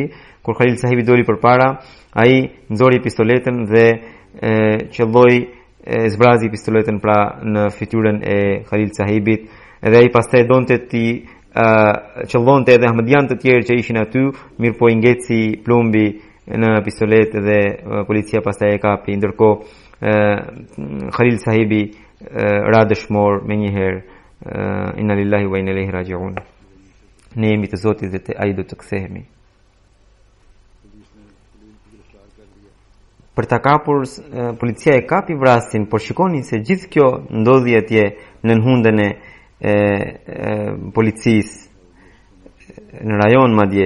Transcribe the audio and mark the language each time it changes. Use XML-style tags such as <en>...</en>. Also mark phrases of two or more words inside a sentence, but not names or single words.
<sq>Kur Khalil Sahibi doli përpara, ai nxori pistoletën dhe qelloi zbrazi pistoletën pra në fytyrën e Khalil Sahibit, edhe ai pastaj donte ti qellonte edhe ahmedian të tjerë që ishin aty, mirë po i ngeci plumbi në pistolet dhe policia pastaj e kapi. Ndërkohë Khalil Sahibi ra dëshmor me njëherë,</sq> <ar>إنا لله وإنا إليه راجعون.</ar> <sq>Ne jemi të Zotit dhe ai do të kthehemi. Për ta kapur, policia e kapi vrasjen, por shikoni se gjithë kjo ndodhi atje në nënhundën e policisë në rajon madje.</sq>